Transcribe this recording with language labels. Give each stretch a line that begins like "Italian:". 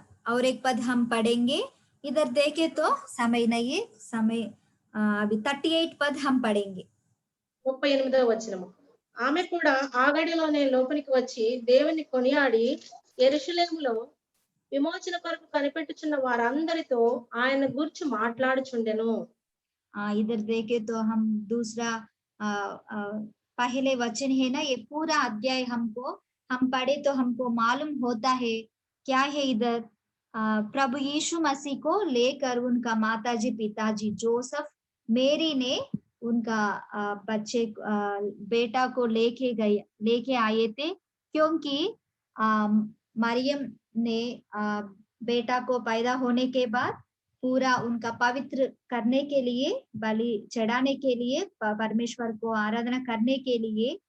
Hindi: और एक पद हम पढ़ेंगे, इधर देखे तो समय नहीं है, समय अभी 38 पद हम पढ़ेंगे।
Telugu: 38వ వచనము. ఆమె కూడా ఆ గడిలోనే లోపలికి వచ్చి దేవుని కొనియాడి యెరూషలేములో విమోచన కొరకు కనిపెట్టుచున్న వారందరితో ఆయన గురించి మాట్లాడుచుండెను.
Hindi: इधर देखे तो हम दूसरा पहले वचन है ना, ये पूरा अध्याय हमको हम पढ़े तो हमको मालूम होता है क्या है। इधर प्रभु यीशु मसीह को लेकर उनका माताजी पिताजी जोसेफ मेरी ने उनका बच्चे बेटा को लेके आए थे, क्योंकि मरियम ने बेटा को पैदा होने के बाद पूरा उनका पवित्र करने के लिए, बलि चढ़ाने के लिए, परमेश्वर को आराधना करने के लिए